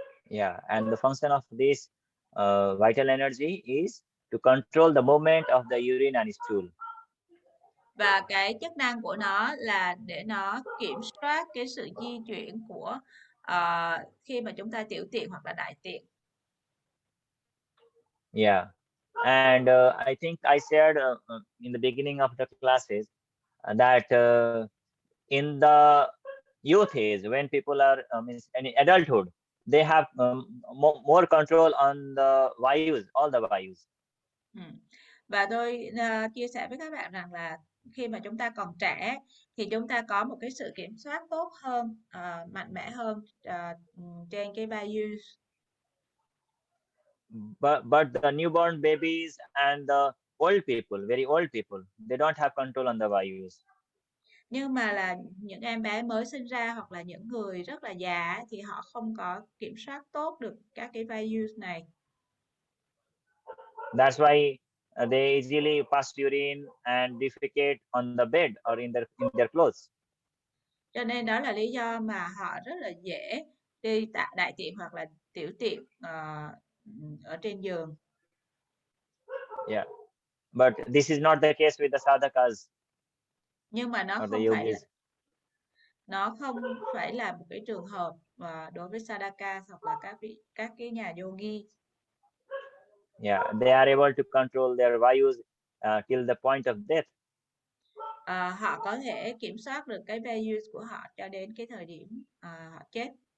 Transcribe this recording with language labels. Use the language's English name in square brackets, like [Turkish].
[English] Yeah, and the function of this vital energy is to control the movement of the urine and stool. [Vietnamese] Và cái chức năng của nó là để nó kiểm soát cái sự di chuyển của khi mà chúng ta tiểu tiện hoặc là đại tiện. [English] Yeah, and I think I shared in the beginning of the classes that in the youth age, when people are in adulthood, they have more control on the vayus, all the vayus. [Vietnamese] Và tôi chia sẻ với các bạn rằng là khi mà chúng ta còn trẻ thì chúng ta có một cái sự kiểm soát tốt hơn, mạnh mẽ hơn trên cái vayus. [English] But the newborn babies and the old people, very old people, they don't have control on the vayus. [Vietnamese] Nhưng mà là những em bé mới sinh ra hoặc là những người rất là già thì họ không có kiểm soát tốt được các cái vayus này. [English] That's why they easily pass urine and defecate on the bed or in their clothes. [Vietnamese] Cho nên đó là lý do mà họ rất là dễ đi đại tiện hoặc là tiểu tiện ở trên giường. [English] Yeah, but this is not the case with the sadhakas. [Vietnamese] Nhưng mà nó không phải là một cái trường hợp đối với sadhaka hoặc là các cái nhà yogi. [English] Yeah, they are able to control their vayus till the point of death. [Vietnamese] Họ có thể kiểm soát được cái vayus của họ cho đến cái thời điểm họ chết.